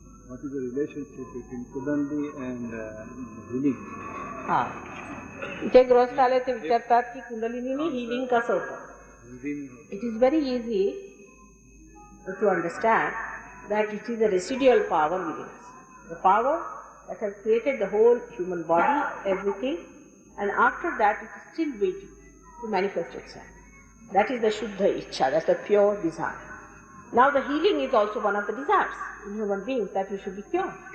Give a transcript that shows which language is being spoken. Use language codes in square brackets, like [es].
[en] What is the relationship between Kundalini and healing? [mr] हा, इथे गृहस्थ आले ते विचारतात की कुंडलिनी हिलिंग कसं होतं. [en] It is very easy to understand that it is a residual power within us. The power that has created the whole human body, everything, and after that it is still waiting to manifest itself. That is the Shuddha Ichcha, that's the pure desire. Now the healing is also one of the desires in human beings, that we should be pure.